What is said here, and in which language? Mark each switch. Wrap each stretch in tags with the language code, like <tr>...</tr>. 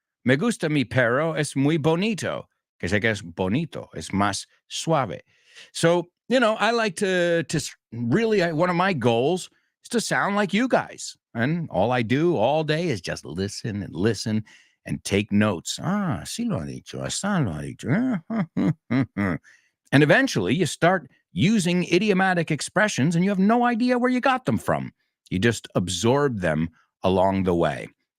<es>Me gusta mi perro, es muy bonito. Que sé que es bonito, es más suave.</es> <en>So, I like to really, one of my goals is to sound like you guys. And all I do all day is just listen and take notes.</en> <es>Ah, sí lo ha dicho, así lo ha dicho.</es> <en>And eventually you start using idiomatic expressions and you have no idea where you got them from. You just absorb them along the way.</en>